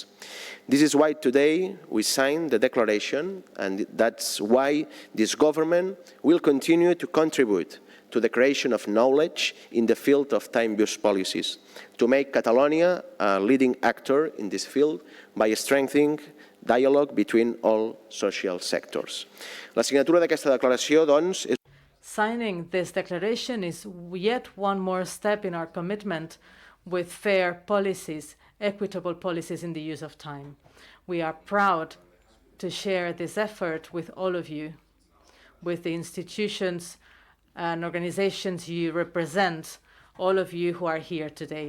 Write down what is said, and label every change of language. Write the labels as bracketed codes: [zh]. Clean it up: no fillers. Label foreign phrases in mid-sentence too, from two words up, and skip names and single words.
[en] This is why today we signed the declaration, and that's why this government will continue to contribute to the creation of knowledge in the field of time use policies, to make Catalonia a leading actor in this field by strengthening dialogue between all social sectors. [ca] La signatura d'aquesta declaració, doncs, és... [en] Signing this declaration is yet one more step in our commitment with fair policies, equitable policies in the use of time. We are proud to share this effort with all of you, with the institutions and organizations you represent, all of you who are here today.